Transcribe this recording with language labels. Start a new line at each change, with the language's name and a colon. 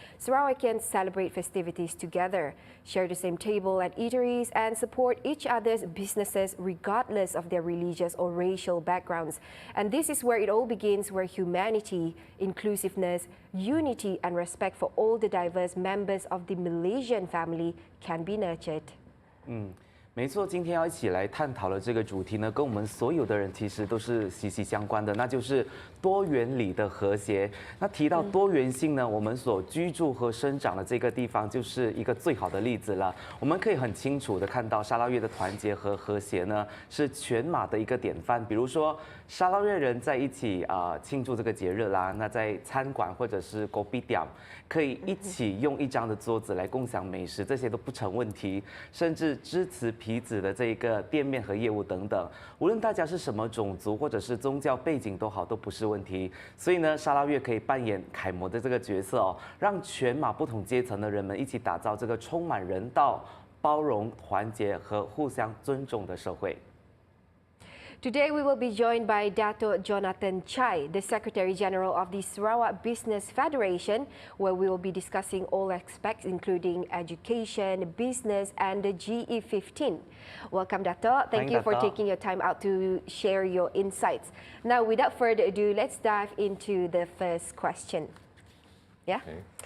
English: Sarawakians celebrate festivities together, share the same table at eateries, and support each other's businesses regardless of their religious or racial backgrounds. And this is where it all begins, where humanity, inclusiveness, unity, and respect for all the diverse members of the Malaysian family can be nurtured.
Chinese: 没错，今天要一起来探讨的这个主题呢，跟我们所有的人其实都是息息相关的，那就是多元里的和谐。那提到多元性呢，我们所居住和生长的这个地方就是一个最好的例子了。我们可以很清楚的看到沙捞越的团结和和谐呢，是全马的一个典范。比如说，沙捞越人在一起庆祝这个节日啦，那在餐馆或者是kopi tiam可以一起用一张的桌子来共享美食，这些都不成问题。甚至支持皮子的这个店面和业务等等，无论大家是什么种族或者是宗教背景都好，都不是问题。所以呢，沙捞越可以扮演楷模的这个角色哦，让全马不同阶层的人们一起打造这个充满人道、包容、团结和互相尊重的社会。
English: Today, we will be joined by Dato Jonathan Chai, the Secretary General of the Sarawak Business Federation, where we will be discussing all aspects, including education, business, and the GE15. Welcome, Dato. Thank you for taking your time out to share your insights. Now, without further ado, let's dive into the first question. Yeah? Okay.